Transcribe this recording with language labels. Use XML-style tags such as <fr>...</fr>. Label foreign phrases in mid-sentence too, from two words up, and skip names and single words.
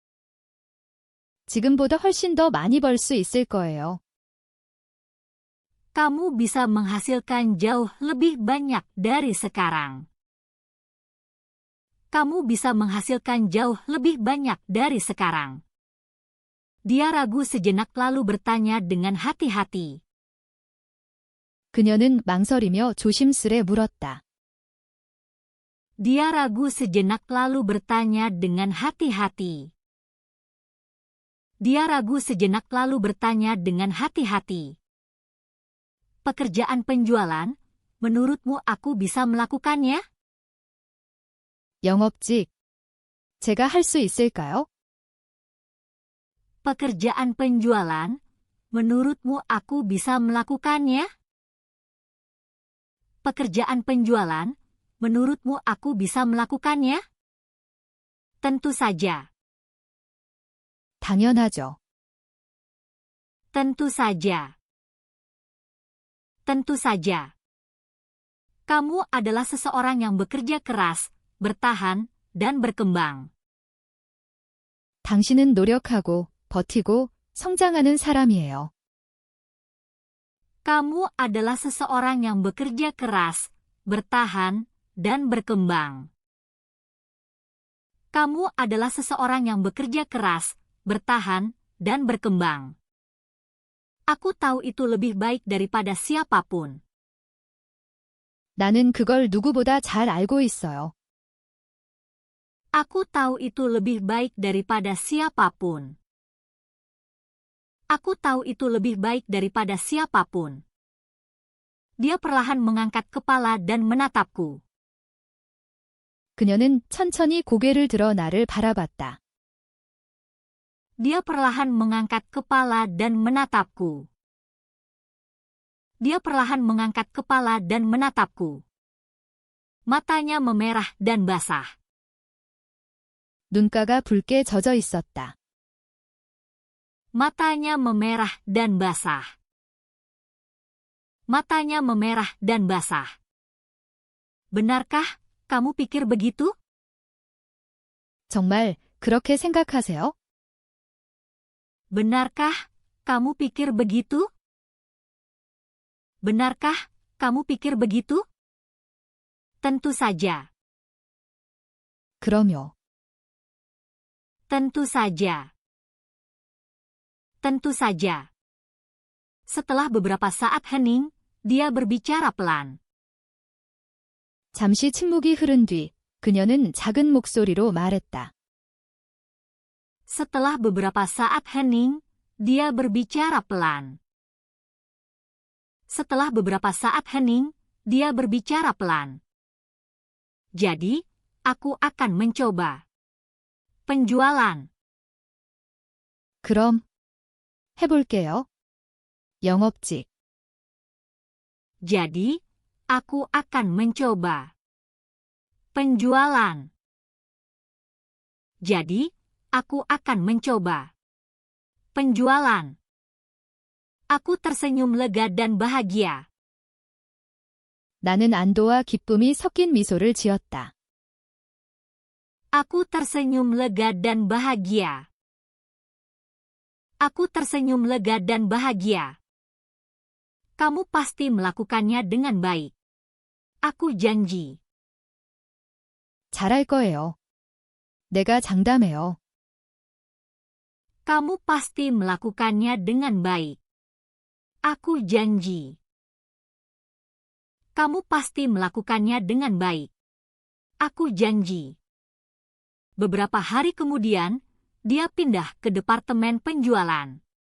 <ko>지금보다 훨씬 더 많이 벌 수 있을 거예요.</ko> <id>Kamu bisa menghasilkan jauh lebih banyak dari sekarang. Kamu bisa menghasilkan jauh lebih banyak dari sekarang. Dia ragu sejenak lalu bertanya dengan hati-hati.</id> <ko>그녀는 망설이며 조심스레 물었다.</ko> <id>Dia ragu sejenak lalu bertanya dengan hati-hati. Dia ragu sejenak lalu bertanya dengan hati-hati. Pekerjaan penjualan, menurutmu aku bisa melakukannya?</id> <ko>영업직. 제가 할 수 있을까요?</ko> <id>Pekerjaan penjualan, menurutmu aku bisa melakukannya? Pekerjaan penjualan, menurutmu aku bisa melakukannya? Tentu saja.</id> <ko>당연하죠.</ko> <id>Tentu saja. Tentu saja. Kamu adalah seseorang yang bekerja keras, bertahan, dan berkembang.</id> <ko>당신은 노력하고 버티고 성장하는 사람이에요.</ko> <id>Kamu adalah seseorang yang bekerja keras, bertahan, dan berkembang. Kamu adalah seseorang yang bekerja keras, bertahan, dan berkembang. Aku tahu itu lebih baik daripada siapapun.</id> <ko>나는 그걸 누구보다 잘 알고 있어요.</ko> <id>Aku tahu itu lebih baik daripada siapapun. Aku tahu itu lebih baik daripada siapapun. Dia perlahan mengangkat kepala dan menatapku.</id> <ko>그녀는 천천히 고개를 들어 나를 바라봤다.</ko> <id>Dia perlahan mengangkat kepala dan menatapku. Dia perlahan mengangkat kepala dan menatapku. Matanya memerah dan basah.</id> <ko>눈가가 붉게 젖어 있었다.</ko> <id>Matanya memerah dan basah. Matanya memerah dan basah. Benarkah kamu pikir begitu?</id> <ko>정말 그렇게 생각하세요?</ko> <id>Benarkah kamu pikir begitu? Benarkah kamu pikir begitu? Tentu saja.</id> <ko>그럼요.</ko> <id>Tentu saja. Tentu saja. Setelah beberapa saat hening, dia berbicara pelan.</id> <ko>잠시 침묵이 흐른 뒤 그녀는 작은 목소리로 말했다.</ko> <id>Setelah beberapa saat hening, dia berbicara pelan. Setelah beberapa saat hening, dia berbicara pelan. Jadi, aku akan mencoba. Penjualan.</id> <ko>그럼 해볼게요. 영업직.</ko> <id>Jadi, aku akan mencoba. Penjualan. Jadi, aku akan mencoba. Penjualan. Aku tersenyum lega dan bahagia.</id> <ko>나는 안도와 기쁨이 섞인 미소를 지었다.</ko> <id>Aku tersenyum lega dan bahagia. Aku tersenyum lega dan bahagia. Kamu pasti melakukannya dengan baik. Aku janji.</id> <ko>잘할 거예요. 내가 장담해요.</ko> <id>Kamu pasti melakukannya dengan baik. Aku janji. Kamu pasti melakukannya dengan baik. Aku janji. Beberapa hari kemudian, dia pindah ke departemen penjualan.</id>